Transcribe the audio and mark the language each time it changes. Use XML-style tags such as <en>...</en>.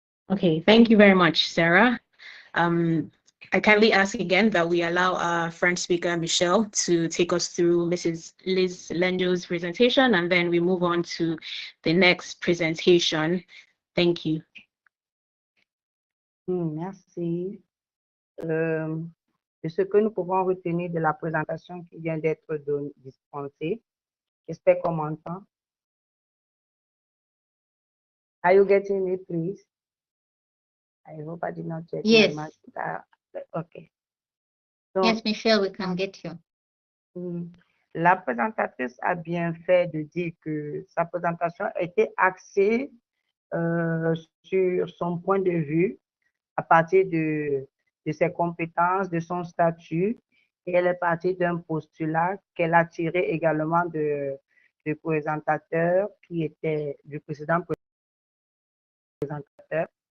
<en>Okay, thank you very much, Sarah. I kindly ask again that we allow our French speaker, Michelle, to take us through Mrs. Liz Lendo's presentation, and then we move on to the next presentation. Thank you.</en> <fr>Merci. De ce que nous pouvons retenir de la présentation qui vient d'être dispensée, j'espère qu'on m'entend.</fr> <en>Are you getting me, please? I hope I did not check Yes. my mic. Okay. Yes, Michelle, we can get you.</en> <fr>La présentatrice a bien fait de dire que sa présentation était axée sur son point de vue à partir de ses compétences, de son statut, et elle est partie d'un postulat qu'elle a tiré également du présentateur qui était du précédent présentateur.</fr>